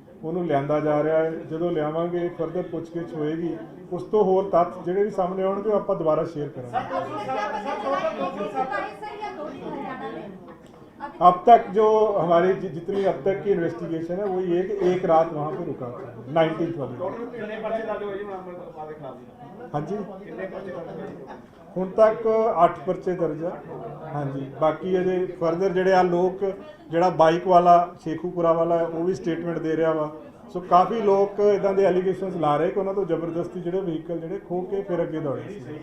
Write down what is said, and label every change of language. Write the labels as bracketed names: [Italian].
[Punjabi] ਉਹਨੂੰ ਲਿਆਂਦਾ ਜਾ ਰਿਹਾ ਹੈ। ਜਦੋਂ ਲਿਆਵਾਂਗੇ ਫਰਦਰ ਪੁੱਛਗਿੱਛ ਹੋਏਗੀ ਉਸ ਤੋਂ ਹੋਰ ਤੱਥ ਜਿਹੜੇ ਵੀ ਸਾਹਮਣੇ ਆਉਣਗੇ ਉਹ ਆਪਾਂ ਦੁਬਾਰਾ ਸ਼ੇਅਰ ਕਰਾਂਗੇ। [Hindi] अब तक जो हमारी जितनी अब तक की इन्वेस्टिगेशन है वो ये कि एक रात वहाँ पे रुका था 19th वाले। [Punjabi] हाँ जी ਹੁਣ ਤੱਕ 8 ਪਰਚੇ ਦਰਜ ਆ। ਹਾਂਜੀ ਬਾਕੀ ਅਜੇ ਫਰਦਰ ਜਿਹੜੇ ਆ ਲੋਕ ਜਿਹੜਾ ਬਾਈਕ ਵਾਲਾ ਸ਼ੇਖੂਪੁਰਾ ਵਾਲਾ ਉਹ ਵੀ ਸਟੇਟਮੈਂਟ ਦੇ ਰਿਹਾ ਵਾ। ਸੋ ਕਾਫੀ ਲੋਕ ਇਦਾਂ ਦੇ ਐਲੀਗੇਸ਼ਨਸ ਲਾ ਰਹੇ ਕਿ ਉਹਨਾਂ ਤੋਂ ਜ਼ਬਰਦਸਤੀ ਜਿਹੜੇ ਵਹੀਕਲ ਜਿਹੜੇ ਖੋ ਕੇ ਫਿਰ ਅੱਗੇ ਦੌੜੇ ਸੀ।